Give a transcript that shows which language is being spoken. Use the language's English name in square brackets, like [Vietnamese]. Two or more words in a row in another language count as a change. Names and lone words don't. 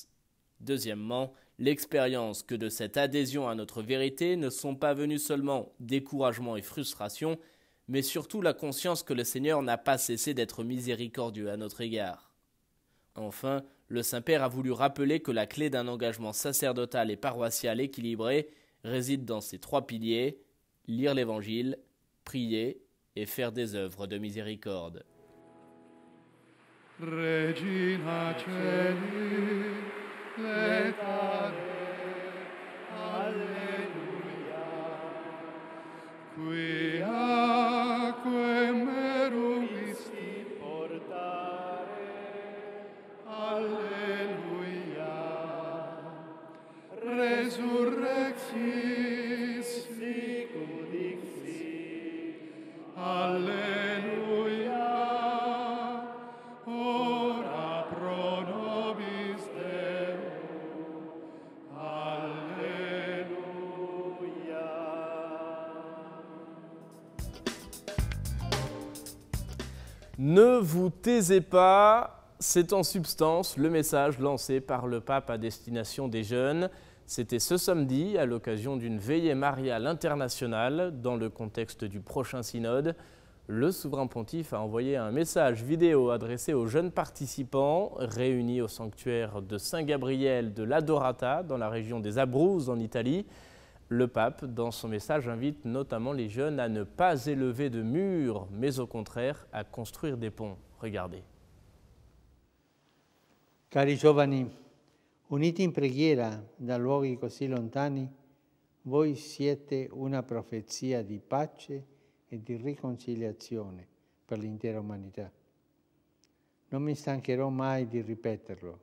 [French] Deuxièmement, l'expérience que de cette adhésion à notre vérité ne sont pas venues seulement découragement et frustration, mais surtout la conscience que le Seigneur n'a pas cessé d'être miséricordieux à notre égard. Enfin, le Saint-Père a voulu rappeler que la clé d'un engagement sacerdotal et paroissial équilibré réside dans ces trois piliers, lire l'Évangile, prier et faire des œuvres de miséricorde. [Latin] Regina Celi, letare, alleluia, quiaque meruisti portare, alleluia, resurrexis sicut dixi, alleluia, ora pro nobis Deum, alleluia. [French] Ne vous taisez pas, c'est en substance le message lancé par le pape à destination des jeunes. C'était ce samedi à l'occasion d'une veillée mariale internationale dans le contexte du prochain synode. Le souverain pontife a envoyé un message vidéo adressé aux jeunes participants réunis au sanctuaire de Saint-Gabriel de l'Adorata dans la région des Abruzzes en Italie. Le pape, dans son message, invite notamment les jeunes à ne pas élever de murs, mais au contraire à construire des ponts. Regardez. [Italian] Cari giovani, uniti in preghiera da luoghi così lontani, voi siete una profezia di pace e di riconciliazione per l'intera umanità. Non mi stancherò mai di ripeterlo.